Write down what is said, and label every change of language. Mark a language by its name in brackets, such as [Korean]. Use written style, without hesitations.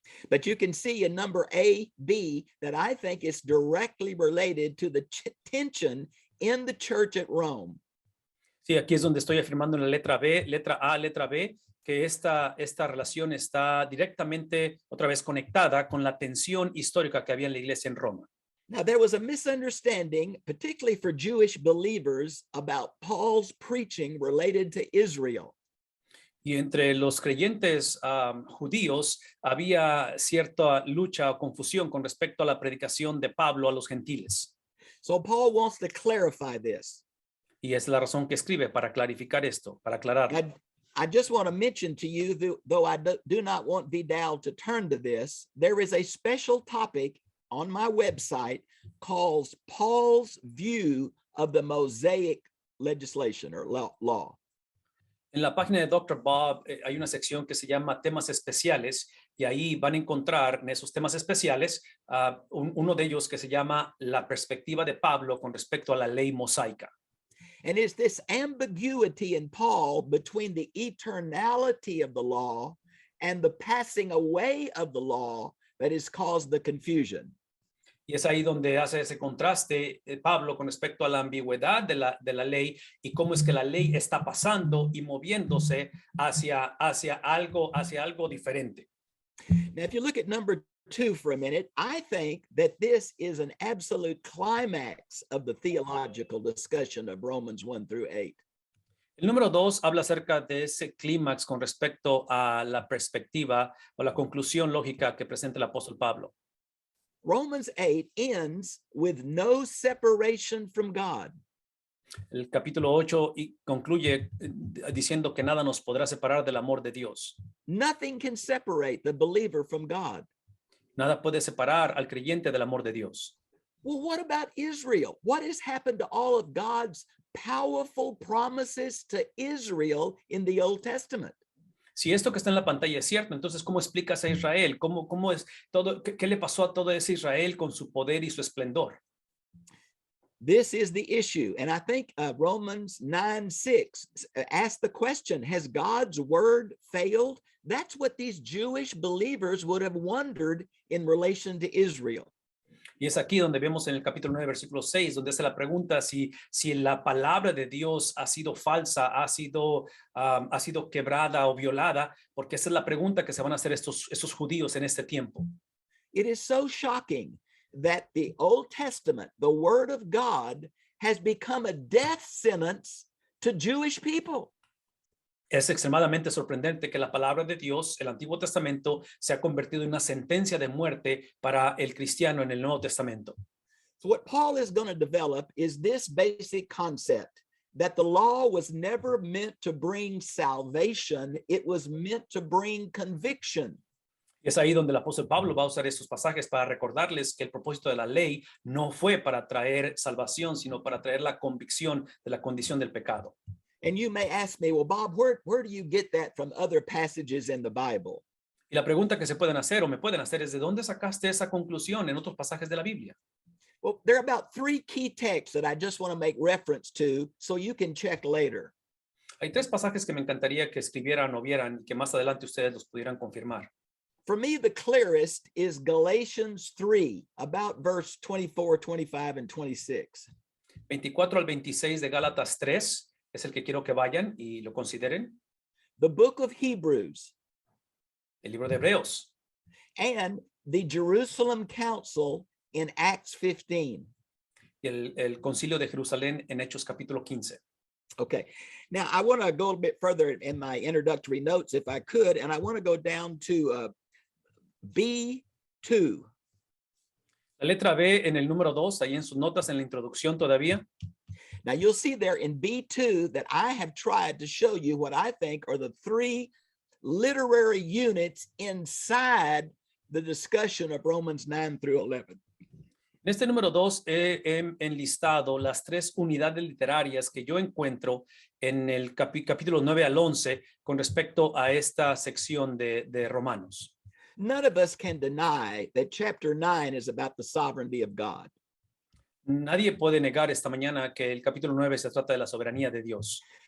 [English] But you can see in number A, B, that I think is directly related to the tension in the church at Rome. [Spanish] Sí, aquí es donde estoy afirmando en la letra B, letra A, letra B, que esta relación está directamente, otra vez, conectada con la tensión histórica que había en la iglesia en Roma. [English] Now, there was a misunderstanding, particularly for Jewish believers, about Paul's preaching related to Israel. [Spanish] Y entre los creyentes judíos había cierta lucha o confusión con respecto a la predicación de Pablo a los gentiles. [English] So Paul wants to clarify this. [Spanish] Y es la razón que escribe para clarificar esto, para aclararlo. [English] I just want to mention to you, though I do not want Vidal to turn to this, there is a special topic on my website called Paul's View of the Mosaic Legislation or Law. [Spanish] En la página de Dr. Bob hay una sección que se llama temas especiales y ahí van a encontrar en esos temas especiales uno de ellos que se llama la perspectiva de Pablo con respecto a la ley mosaica. [English] And it's this ambiguity in Paul between the eternality of the law and the passing away of the law that has caused the confusion. [Spanish] Y es ahí donde hace ese contraste Pablo con respecto a la ambigüedad de la ley y cómo es que la ley está pasando y moviéndose hacia algo diferente. [English] Now, if you look at number 2 for a minute, I think that this is an absolute climax of the theological discussion of Romans 1 through 8. [Spanish] El número 2 habla acerca de ese clímax con respecto a la perspectiva o la conclusión lógica que presenta el apóstol Pablo. [English] Romans 8 ends with no separation from God. [Spanish] El capítulo 8 concluye diciendo que nada nos podrá separar del amor de Dios. [English] Nothing can separate the believer from God. [Spanish] Nada puede separar al creyente del amor de Dios. [English] Well, what about Israel? What has happened to all of God's powerful promises to Israel in the Old Testament? [Spanish] Si esto que está en la pantalla es cierto, entonces ¿cómo explicas a Israel? ¿Cómo es todo? ¿Qué le pasó a todo ese Israel con su poder y su esplendor? [English] This is the issue. And I think Romans 9:6 asks the question, has God's word failed? That's what these Jewish believers would have wondered in relation to Israel. [Spanish] Y es aquí donde vemos en el capítulo 9, versículo 6, donde hace la pregunta si la palabra de Dios ha sido falsa, ha sido quebrada o violada, porque esa es la pregunta que se van a hacer esos judíos en este tiempo. [English] It is so shocking that the Old Testament, the Word of God, has become a death sentence to Jewish people. [Spanish] Es extremadamente sorprendente que la palabra de Dios, el Antiguo Testamento, se ha convertido en una sentencia de muerte para el cristiano en el Nuevo Testamento. [English] So what Paul is going to develop is this basic concept that the law was never meant to bring salvation, it was meant to bring conviction. [Spanish] Y es ahí donde el apóstol Pablo va a usar estos pasajes para recordarles que el propósito de la ley no fue para traer salvación, sino para traer la convicción de la condición del pecado. [English] And you may ask me, well, Bob, where do you get that from other passages in the Bible? [Spanish] Y la pregunta que se pueden hacer o me pueden hacer es, ¿de dónde sacaste esa conclusión en otros pasajes de la Biblia? [English] Well, there are about 3 key texts that I just want to make reference to so you can check later. [Spanish] Hay 3 pasajes que me encantaría que escribieran o vieran y que más adelante ustedes los pudieran confirmar. [English] For me, the clearest is Galatians 3, about verse 24, 25, and 26. [Spanish] 24 al 26 de Gálatas 3 es el que quiero que vayan y lo consideren. [English] The book of Hebrews. [Spanish] El libro de Hebreos. [English] And the Jerusalem Council in Acts 15. [Spanish] Y el concilio de Jerusalén en Hechos capítulo 15. [English] Okay, now I want to go a bit further in my introductory notes if I could, and I want to go down to B2. [Spanish] La letra B en el número 2, ahí en sus notas en la introducción todavía. [English] Now you'll see there in B2 that I have tried to show you what I think are the three literary units inside the discussion of Romans 9 through 11. [Spanish] En este número 2 he enlistado las 3 unidades literarias que yo encuentro en el capítulo 9 al 11 con respecto a esta sección de Romanos. [English] None of us can deny that chapter 9 is about the sovereignty of God. [Spanish] Nadie puede negar esta mañana que el capítulo 9 se trata de la soberanía de Dios.